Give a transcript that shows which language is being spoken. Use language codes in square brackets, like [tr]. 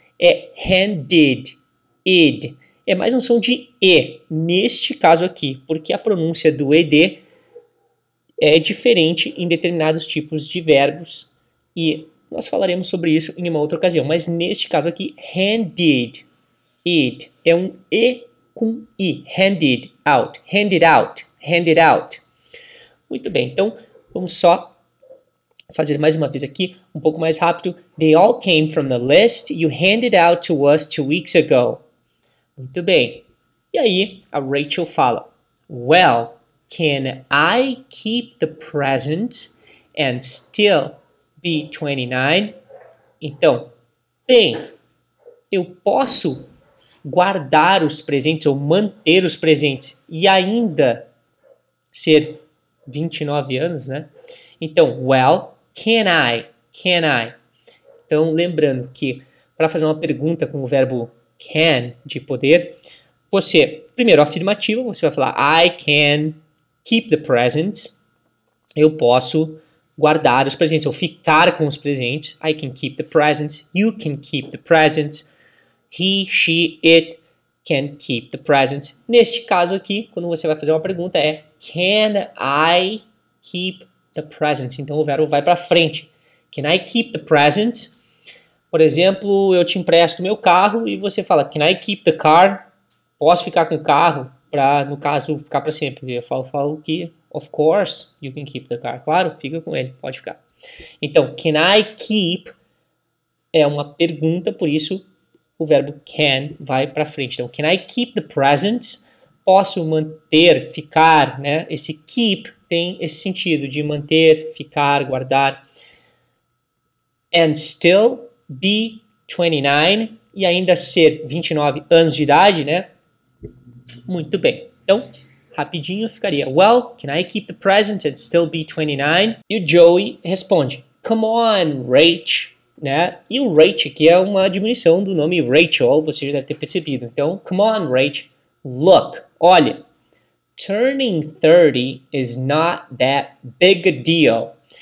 [pt] É handed, id. É mais um som de e, neste caso aqui, porque a pronúncia do ed é diferente em determinados tipos de verbos e nós falaremos sobre isso em uma outra ocasião. Mas neste caso aqui, handed, id, é um e com i, [en] handed out, handed out, handed out. [pt] Muito bem, então vamos só fazer mais uma vez aqui, um pouco mais rápido. [en] They all came from the list you handed out to us 2 weeks ago. [pt] Muito bem. E aí, a Rachel fala, [en] well, can I keep the presents and still be 29? [pt] Então, bem, eu posso guardar os presentes ou manter os presentes e ainda ser 29 anos, né? Então, [en] well, can I? Can I? [pt] Então, lembrando que para fazer uma pergunta com o verbo can, de poder, você, primeiro, afirmativo, você vai falar [en] I can keep the presents. [pt] Eu posso guardar os presentes, ou ficar com os presentes. [en] I can keep the presents. You can keep the presents. He, she, it can keep the presents. [pt] Neste caso aqui, quando você vai fazer uma pergunta, é [en] can I keep the presents? [pt] Então o verbo vai para frente. [en] Can I keep the presents? [pt] Por exemplo, eu te empresto meu carro e você fala [en] can I keep the car? [pt] Posso ficar com o carro para, no caso, ficar para sempre. Eu falo que [en] of course you can keep the car. [pt] Claro, fica com ele, pode ficar. Então, [en] can I keep [pt] é uma pergunta, por isso o verbo can vai para frente. [en] Então, can I keep the presents? [pt] Posso manter, ficar, né? Esse keep tem esse sentido de manter, ficar, guardar. [en] And still be 29 [pt] e ainda ser 29 anos de idade, né? Muito bem. Então, rapidinho ficaria [en] well, can I keep the presents and still be 29? [pt] E o Joey responde, [en] come on, Rach. [pt] Né? E o Rach aqui é uma diminuição do nome Rachel, você já deve ter percebido. Então, [en] come on, Rach. Look, [pt] olha. [en] Turning 30 is not that big a deal.